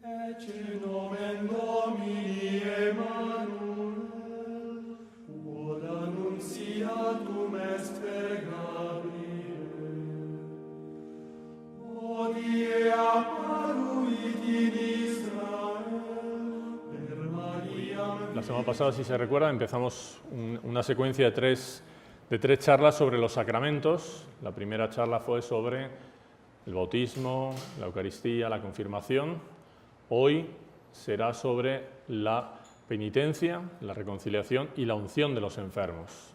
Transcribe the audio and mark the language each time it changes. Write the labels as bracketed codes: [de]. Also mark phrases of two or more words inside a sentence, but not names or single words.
[la] Ecce nomen Domini Emmanuel, quod annunciatum est per Gabriel. Hodie apparuit in Israel per Maria. [es] La semana pasada, si se recuerda, empezamos una secuencia de tres charlas sobre los sacramentos. La primera charla fue sobre el bautismo, la Eucaristía, la confirmación. Hoy será sobre la penitencia, la reconciliación y la unción de los enfermos.